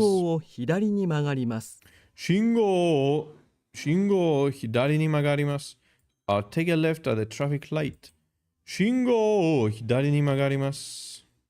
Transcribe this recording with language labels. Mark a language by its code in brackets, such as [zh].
[ja] 信号を左に曲がります。信号を左に曲がります。 [en] I'll take a left at the traffic light. [ja] 信号を左に曲がります。